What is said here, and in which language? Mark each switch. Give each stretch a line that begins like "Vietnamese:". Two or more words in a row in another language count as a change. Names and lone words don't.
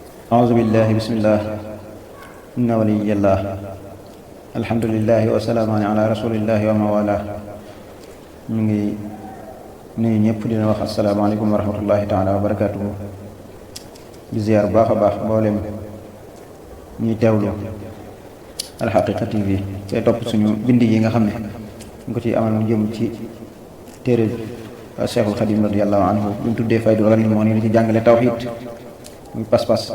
Arabic: أعوذ بالله بسم الله إن ولي الله الحمد لله وسلام على رسول الله ومن والاه
Wolof: ñu ngi nuyu ñëpp dina wax
Arabic: السلام عليكم ورحمة الله تعالى وبركاته
Wolof: di ziar bu baax a baax mboolem ñuy teewlu Alxaqiqa TV tey topp suñu bind yi nga xam ne ñu ko ci amal mu jëm ci téere Cheikhul Xadim
Arabic: رضي الله عنه
Wolof: bi mu tuddee Faydul Ghanim moo ni ci jàngale tawxiid muy pas-pas.